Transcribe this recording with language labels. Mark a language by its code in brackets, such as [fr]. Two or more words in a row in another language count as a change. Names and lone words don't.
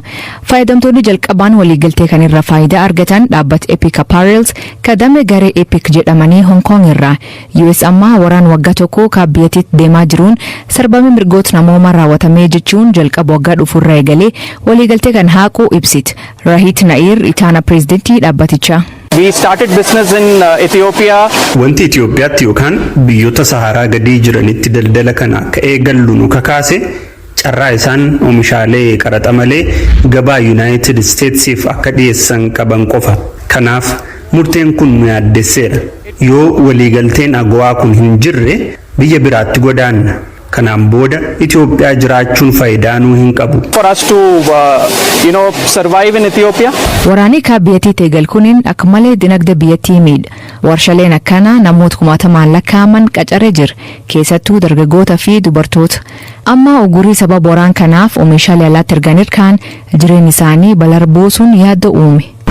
[om] Fayyadamtoonni jalqabaan waliigaltee kanirra faayidaa argatan dhaabbata Epic Apparels kadame garee Epic jedhamanii Hong Kong irraa. US ammaa waraan waggaa tokko biyyattiitti deemaa jiruun sarbama mirgoota namoomaa raawwatamee jechuun jalqaba waggaa dhufurraa eegalee waliigaltee kan haaquu ibsiti. Rahit Nair itaana pireezidantii dhaabbatichaa. [en] We started business in Ethiopia. [om] Wanti Itoophiyaatti yookaan biyyoota Saharaa gadii jiranitti daldala kana akka eegallu nu kakaase carraa isaan oomishaalee qaraxa malee gabaa United Statesiif akka dhiyeessan qaban qofa. Kanaaf murteen kun nu yaaddesseera. Yoo waliigalteen agawaa kun hin jirre biyya biraatti godaanna. Kanaan booda Itoophiyaa jiraachuun faayidaa nuu hin qabu. [en] For us to survive in Ethiopia. [om] Waraanii biyyattii teegal kuniin akka malee dinagdee biyyattii miidha. Warshaaleen akkana namoota kumaatamaan lakkaa'aman qacaree jira. Keessattuu dargaggoota fi dubartoota. Amma ugurii sababa waraan kanaaf oomishaalee alaatti ergan kaan jireenyi isaanii balar buusuun yaaddoo uume.